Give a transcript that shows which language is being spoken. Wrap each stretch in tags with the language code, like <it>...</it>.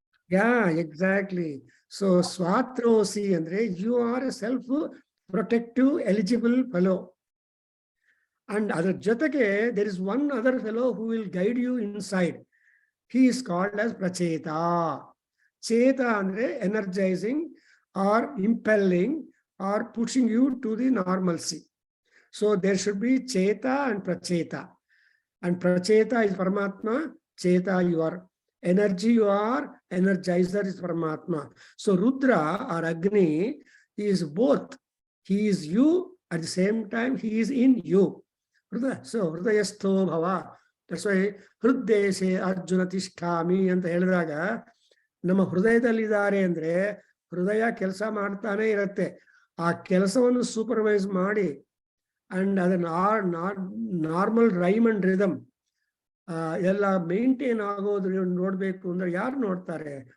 <en>Yeah, exactly. So ಸ್ವಾತ್ರೋಸಿ ಅಂದ್ರೆ you are a self protective eligible fellow. And</en> <kn>ಅದರ ಜೊತೆಗೆ</kn> <en>there is one other fellow who will guide you inside. He is called as Pracheta. Cheta ಅಂದ್ರೆ energizing or impelling or pushing you to the normalcy. So there should be Cheta and Pracheta. And Pracheta is Paramatma. Cheta, you are energy, you are energizer is Paramatma. So Rudra or Agni is both. He is you, at the same time he is in you.</en> <sa>So ಹೃದಯಸ್ಥೋ ಭವ.</sa> <en>that's why</en> <sa>ಹೃದಯಸೆ Arjuna ತಿಷ್ಠಾಮಿ</sa> <kn>ಅಂತ ಹೇಳಿದಾಗ ನಮ್ಮ ಹೃದಯದಲ್ಲಿದ್ದಾರೆ ಅಂದ್ರೆ ಹೃದಯ ಕೆಲಸ ಮಾಡ್ತಾನೆ ಇರತ್ತೆ. ಆ ಕೆಲಸವನ್ನು ಸೂಪರ್ವೈಸ್ ಮಾಡಿ ಅಂಡ್ ಅದನ್ನ ನಾರ್ಮಲ್ ರೈಮ್ ಅಂಡ್ ರಿದಮ್ ಎಲ್ಲ ಮೇಂಟೈನ್ ಆಗೋದು ನೋಡ್ಬೇಕು ಅಂದ್ರೆ ಯಾರು ನೋಡ್ತಾರೆ?</kn>